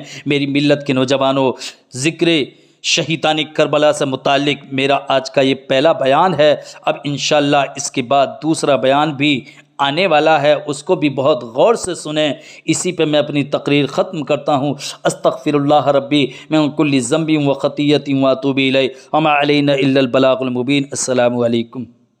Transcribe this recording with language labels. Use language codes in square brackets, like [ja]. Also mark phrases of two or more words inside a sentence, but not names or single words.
[ur] میری ملت کے نوجوانوں، ذکر شہیدان کربلا سے متعلق میرا آج کا یہ پہلا بیان ہے۔ اب انشاءاللہ اس کے بعد دوسرا بیان بھی آنے والا ہے، اس کو بھی بہت غور سے سنیں۔ اسی پہ میں اپنی تقریر ختم کرتا ہوں۔ [ar] استغفر اللہ ربی من کل ذنب و خطیۃ و اتوب الیہ وما علینا الا البلاغ المبین۔ السلام علیکم۔